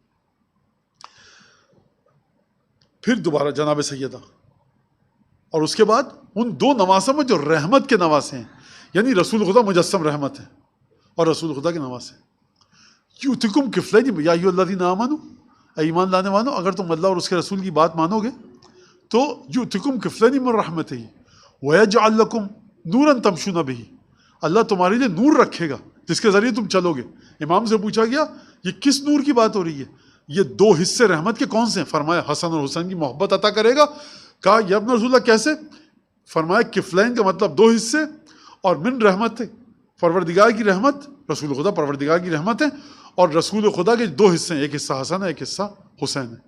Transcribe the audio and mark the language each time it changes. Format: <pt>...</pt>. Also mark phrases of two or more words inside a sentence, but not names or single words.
<ur>پھر دوبارہ جناب سیدہ، اور اس کے بعد ان 2 نواسوں میں جو رحمت کے نواسے ہیں، یعنی رسول خدا مجسم رحمت ہے اور رسول خدا کے نواسے ہیں۔</ur> <ar>یؤتکم کفلین یا ایھا الذین آمنوا،</ar> <ur>اے ایمان لانے والوں، اگر تم اللہ اور اس کے رسول کی بات مانو گے تو</ur> <ar>یؤتکم کفلین من رحمتہ ویجعل لکم نورا تمشون بہ،</ar> <ur>اللہ تمہارے لیے نور رکھے گا جس کے ذریعے تم چلو گے. امام سے پوچھا گیا یہ کس نور کی بات ہو رہی ہے؟ یہ 2 حصے رحمت کے کون سے ہیں؟ فرمایا حسن اور حسین کی محبت عطا کرے گا. کہا</ur> <ar>یا ابن رسول اللہ</ar> <ur>کیسے؟ فرمایا کفلین کا مطلب 2 حصے اور</ur> <ar>من رحمت</ar> <ur>ہے، پروردگار کی رحمت، رسول خدا پروردگار کی رحمت ہے، اور رسول خدا کے 2 حصے ہیں، ایک حصہ حسن ہے ایک حصہ حسین ہے.</ur>